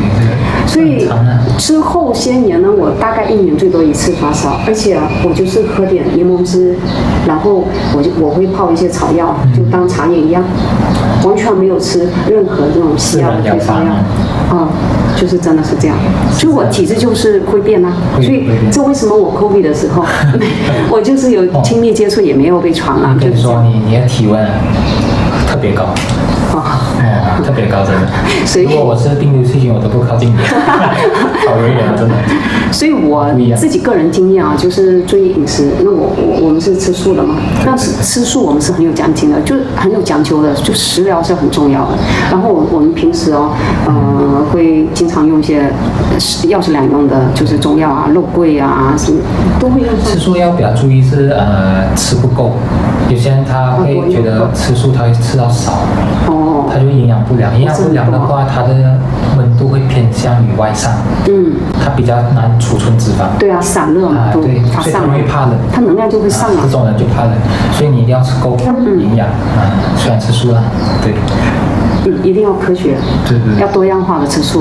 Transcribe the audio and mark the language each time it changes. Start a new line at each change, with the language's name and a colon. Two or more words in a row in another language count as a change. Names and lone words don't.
Chinese: 所以之後些年呢，我大概1年最多1次發燒，而且我就是喝點檸檬汁，然後我會泡一些草藥，就當茶葉一樣，完全沒有吃任何這種西藥的退燒藥，就是真的是這樣，所以我體質就是會變啊，所以這為什麼我 COVID 的時候，我就是有親密接觸也沒有被傳染。就是說你的體溫特別高。特別高，真的。如果我是病毒細菌，我都不靠近你，好遠遠，真的。所以我自己個人經驗啊，就是注意飲食。那我們是吃素的嘛，那吃素我們是很有講究的，就很有講究的，就食療是很重要的。然後我們平時會經常用一些藥食兩用的，就是中藥啊、肉桂啊什么都會用。吃素要比較注意是吃不夠，有些人他會覺得吃素他會吃到少。它就營養不良，營養不良的話，它的溫度會偏向於外散，它比較難儲存脂肪。對啊，散熱嘛，對，所以它容易怕冷，它能量就會上來。這種人就怕冷，所以你一定要吃夠營養雖然吃素啦，對，一定要科學，對，要多樣化的吃素。